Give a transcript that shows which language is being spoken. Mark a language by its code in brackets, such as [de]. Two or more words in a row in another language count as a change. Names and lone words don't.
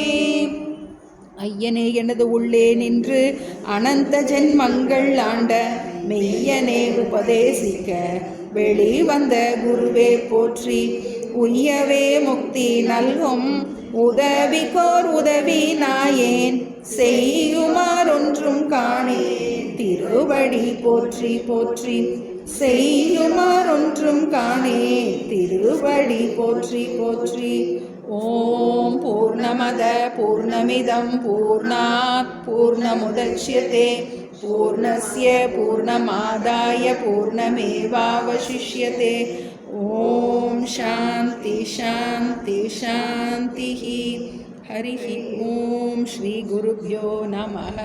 [ta] ஐயனே எனது உள்ளே நின்று அனந்த ஜென்மங்கள் ஆண்ட மெய்யனே உபதேசிக்க வெளிவந்த குருவே போற்றி, உய்யவே முக்தி நல்கும் உதவிக்கோர் உதவி நாயேன், செய்யுமாறொன்றும் காணே திருவடி போற்றி போற்றி, செய்யுமாறொன்றும் காணே திருவடி போற்றி போற்றி. [sa] ओम् पूर्णमद पूर्णमिदम् पूर्णात् पूर्णमुदच्यते पूर्णस्य पूर्णमादाय पूर्णमेवावशिष्यते. ओम् शान्ति शान्ति शान्ति. हरिः ओम श्री गुरुभ्यो नमः.